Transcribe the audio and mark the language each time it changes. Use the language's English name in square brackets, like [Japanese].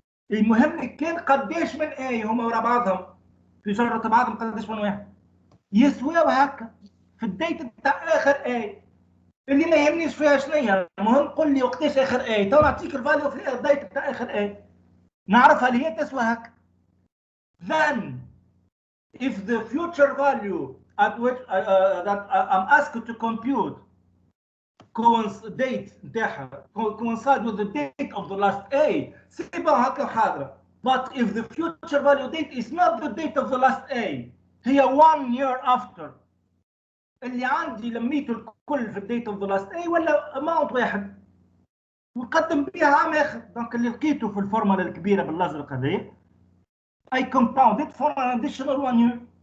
[Arabic] المهم كان قديش من اي هما ورا بعضهم في جرة بعضهم قديش من واحد يسواو هكا في الديت بتاع اخر اي اللي ما يهمنيش فيها شنيا. المهم قول لي وقتاش اخر اي تو نعطيك الفاليو في الديت بتاع اخر اي نعرفها اللي هي تسوى هكا. [English] Then if the future value at which that I'm asked to compute date نتاعها coincide with the date of the last A [Arabic] سيبها هكا حاضرة. [English] But if the future value date is not the date of the last A هي 1 year after [Arabic] اللي عندي لميته الكل في الديت [English] of the last A [Arabic] ولا اماونت واحد ونقدم بها عام اخر. دونك اللي لقيته في الفورمولا الكبيره بالازرق هذه [English] I compounded for an additional 1 year.